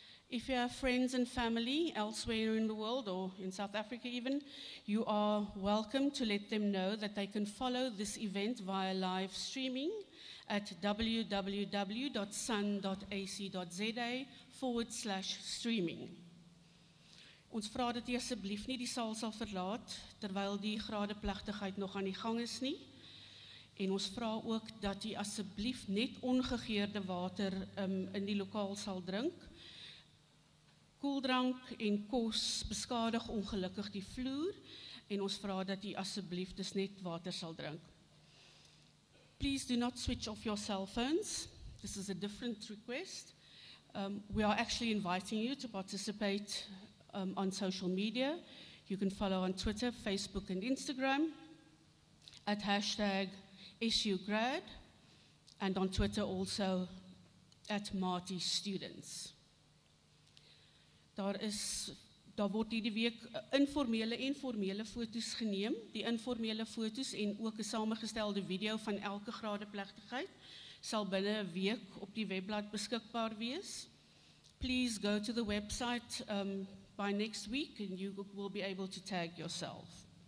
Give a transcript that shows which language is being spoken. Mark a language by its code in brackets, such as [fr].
[en] If you have friends and family elsewhere in the world or in South Africa even, you are welcome to let them know that they can follow this event via live streaming at www.sun.ac.za/streaming. [af] Ons vra dat u asseblief nie die saal sal verlaat terwyl die gradeplegtigheid nog aan die gang is nie. En ons vra ook dat u asseblief net ongegeurde water in die lokaal sal drink. Koeldrank en kos beskadig ongelukkig die vloer en ons vra dat u asseblief dus net water sal drink. [en] Please do not switch off your cell phones. This is a different request. We are actually inviting you to participate on social media. You can follow on Twitter, Facebook and Instagram at #SUGrad and on Twitter also at Marty Students. [af] Daar word hierdie week informele en formele foto's geneem. Die informele foto's en ook 'n samengestelde video van elke gradeplegtigheid sal binne 'n week op die webblad beskikbaar wees. [en] Please go to the website by next week and you will be able to tag yourself.